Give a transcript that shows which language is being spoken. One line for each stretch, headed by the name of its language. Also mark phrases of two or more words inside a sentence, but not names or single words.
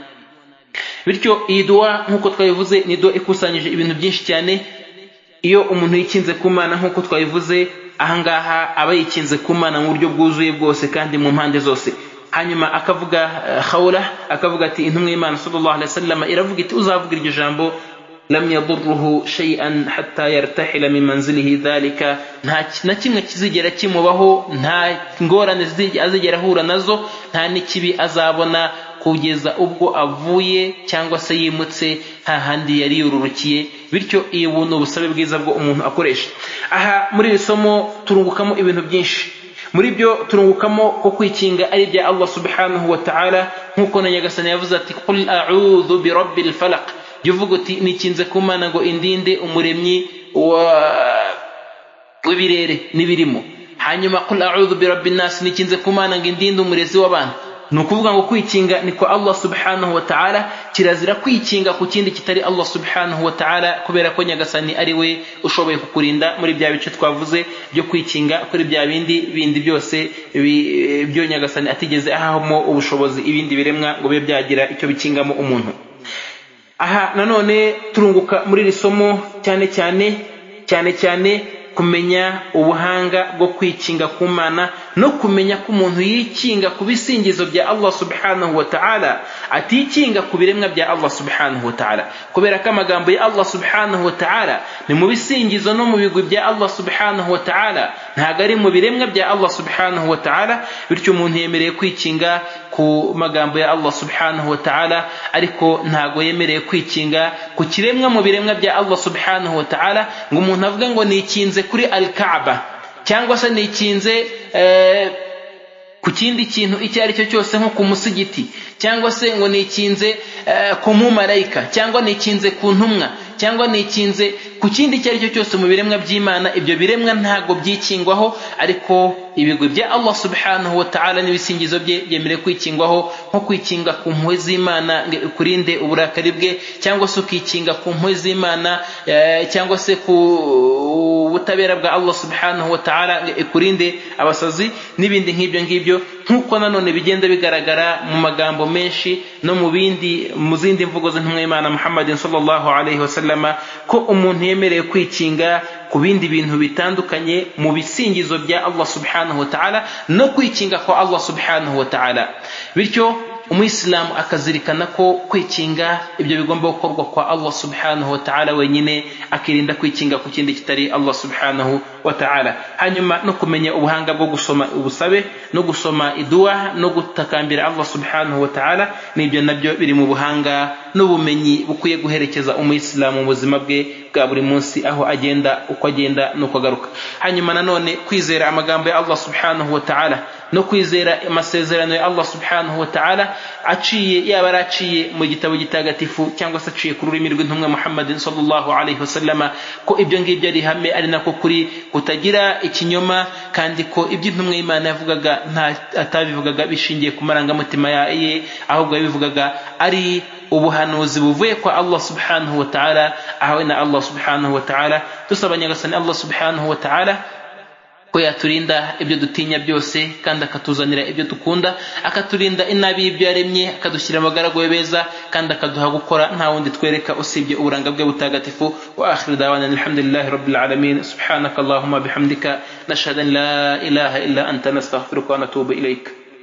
Kinyarwanda: Bityo iyi duwa nk'uko twabivuze ni duwa ikusanyije ibintu byinshi cyane. Iyo umuntu yikinze ku Mana nk'uko twabivuze, ahangaha aba yikinze ku Mana mu buryo bwuzuye bwose kandi mu mpande zose. Hanyuma akavuga khawla, akavuga ati intumwa y'Imana
Arabic: صلى الله عليه وسلم
Kinyarwanda: iravuga iti uzavuga iryo jambo
Arabic: لم يضره شيئا حتى يرتحل من منزله ذلك,
Kinyarwanda: nta na kimwe kizigera kimubaho, nta ngorane azigera ahura nazo, nta n'ikibi azabona kugeza ubwo avuye cyangwa se yimutse hahandi yari yururukiye. Bityo iyi buntu ubusabe bwiza bwo umuntu akoresha. Aha muri iri somo turungukamo ibintu byinshi. Muri byo turungukamo ko kwikinga ari bya
Arabic: الله سبحانه وتعالى,
Kinyarwanda: nkuko na Nyagasani yavuze ati
Arabic: قل أعوذ برب الفلق,
Kinyarwanda: yuvuga uti nikinze ku Mana ngo indinde umuremyi w'ibirere n'ibirimo. Hanyuma
Arabic: قل أعوذ برب الناس,
Kinyarwanda: nikinze ku Mana ngo indinde umurezi w'abantu. Nukuvuga ngo kwikinga ni kwa
Arabic: الله سبحانه وتعالى,
Kinyarwanda: kirazira kwikinga ku kindi kitari
Arabic: الله سبحانه وتعالى,
Kinyarwanda: kubera ko Nyagasani ari we ushoboye kukurinda muri bya bice twavuze byo kwikinga kuri bya bindi byose byo Nyagasani atigeze ahamo ubushobozi ibindi biremwa ngo bibe byagira icyo bikingamo umuntu. Aha nanone turunguka muri iri somo cyane cyane kumenya ubuhanga bwo kwikinga ku Mana, no kumenya ko umuntu yikinga ku bisingizo bya
Arabic: الله سبحانه وتعالى,
Kinyarwanda: atikinga ku biremwa bya
Arabic: الله سبحانه وتعالى,
Kinyarwanda: kubera ko amagambo ya
Arabic: الله سبحانه وتعالى
Kinyarwanda: ni mu bisingizo no mu bigwi bya
Arabic: الله سبحانه وتعالى,
Kinyarwanda: ntago ari mu biremwa bya
Arabic: الله سبحانه وتعالى.
Kinyarwanda: Bityo umuntu yemereye kwikinga ku magambo ya
Arabic: الله سبحانه وتعالى,
Kinyarwanda: ariko ntago yemereye kwikinga ku kiremwa mu biremwa bya
Arabic: الله سبحانه وتعالى,
Kinyarwanda: ngo umuntu avuga ngo nikinze kuri al-Kaaba, cyangwa se nikinze ku kindi kintu icyo ari cyo cyose nko ku musigiti, cyangwa se ngo nikinze ku mumarayika, cyangwa nikinze ku ntumwa, cyangwa nikinze ku kindi icyo ari cyo cyose mu biremwa by'Imana. Ibyo biremwa ntago byikingwaho, ariko ibigwi bya
Arabic: الله سبحانه وتعالى
Kinyarwanda: n'ibisingizo bye byemere kwikingwaho, nko kwikinga ku mpuhwe z'Imana kurinde uburakari bwe, cyangwa se ukikinga ku mpuhwe z'Imana, cyangwa se ku ubutabera bwa
Arabic: الله سبحانه وتعالى
Kinyarwanda: kurinde abasazi n'ibindi nk'ibyo ngibyo, nk'uko nanone bigenda bigaragara mu magambo menshi no mu zindi mvugo z'intumwa y'Imana Muhammadin
Arabic: صلى الله عليه وسلم,
Kinyarwanda: ko umuntu yemereye kwikinga ku bindi bintu bitandukanye mu bisingizo bya
Arabic: الله سبحانه وتعالى
Kinyarwanda: no kwikinga kwa
Arabic: الله سبحانه وتعالى.
Kinyarwanda: Bityo umuyisilamu akazirikana ko kwikinga ibyo bigomba gukorwa kwa
Arabic: الله سبحانه وتعالى
Kinyarwanda: wenyine, akirinda kwikinga ku kindi kitari
Arabic: الله سبحانه وتعالى.
Kinyarwanda: Hanyuma no kumenya ubuhanga bwo gusoma ubusabe no gusoma idua no gutakambira
Arabic: الله سبحانه وتعالى,
Kinyarwanda: nibyo nabyo biri mu buhanga n'ubumenyi bukwiye guherekeza umuyisilamu mu buzima bwe bwa buri munsi, aho agenda uko agenda nuko agaruka. Hanyuma nanone kwizera amagambo ya
Arabic: الله سبحانه وتعالى
Kinyarwanda: no kwizera amasezerano ya
Arabic: الله سبحانه وتعالى
Kinyarwanda: aciye, yaba araciye mu gitabo gitagatifu cyangwa se aciye ku rurimi rw'intumwa Muhammadin
Arabic: صلى الله عليه وسلم,
Kinyarwanda: ko ibyo ngibyo ari hame, ari nako kuri kutagira ikinyoma, kandi ko ibyo intumwa y'Imana yavugaga atabivugaga bishingiye ku marangamutima ye, ahubwo yabivugaga ari ubuhanuzi buvuye kwa
Arabic: الله سبحانه وتعالى,
Kinyarwanda: ahawe na
Arabic: الله سبحانه وتعالى.
Kinyarwanda: Dusaba nyagasani
Arabic: الله سبحانه وتعالى
Kinyarwanda: ko yaturinda ibyo dutinya byose, kandi akatuzanira ibyo dukunda, akaturinda inabi y'ibyo yaremye, akadushyira amagaragu beza, kandi akaduha gukora nta wundi twereka usibye uburanga bwe butagatifu.
Arabic: وآخر دعوانا الحمد لله رب العالمين. سبحانك اللهم بحمدك نشهد أن لا إله إلا أنت نستغفرك ونتوب إليك.